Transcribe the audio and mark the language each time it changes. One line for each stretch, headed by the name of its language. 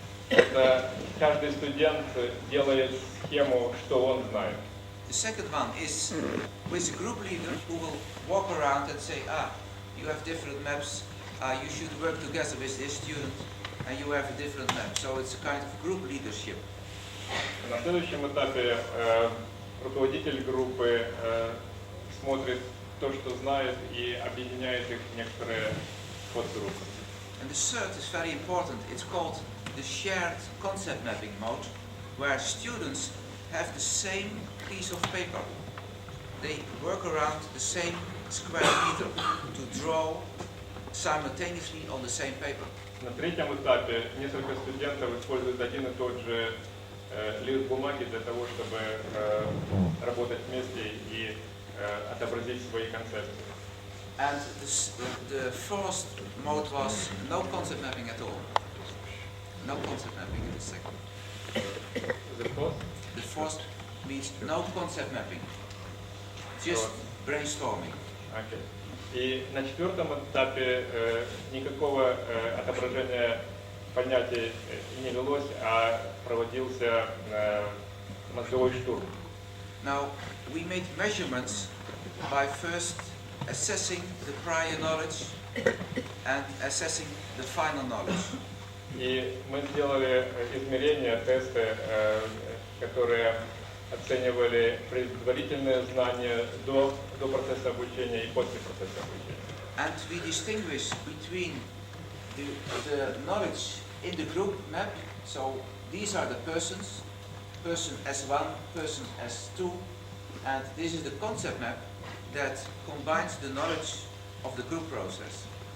Russian: Это каждый студент делает схему, что он знает.
English: The second one is with a group leader who will walk around and say, you have different maps, you should work together with this student, and you have a different map. So it's a kind of group leadership.
Russian: На следующем этапе руководитель группы смотрит то, что знает, и объединяет их в некоторые подгруппы.
English: And the third is very important. It's called the shared concept mapping mode, where students have the same piece of paper. They work around the same square meter to draw simultaneously on the same paper.
Russian: На третьем этапе несколько студентов используют один и тот же лист бумаги для того, чтобы работать вместе и отобразить свои концепции.
English: And the first mode was no concept mapping at all. No concept mapping in the second. The first means no concept mapping. Just brainstorming. Okay.
Russian: И на четвертом этапе никакого отображения понятий не велось, а проводился мозговой штурм.
English: Now, we made measurements by first assessing the prior knowledge and assessing the final knowledge.
Russian: И мы сделали измерения, тесты, которые оценивали предварительные знания до процесса обучения и после процесса обучения.
English: And we distinguish between the knowledge in the group map. So these are the persons, person S1, person S2, and this is the concept map that combines the knowledge of the group process.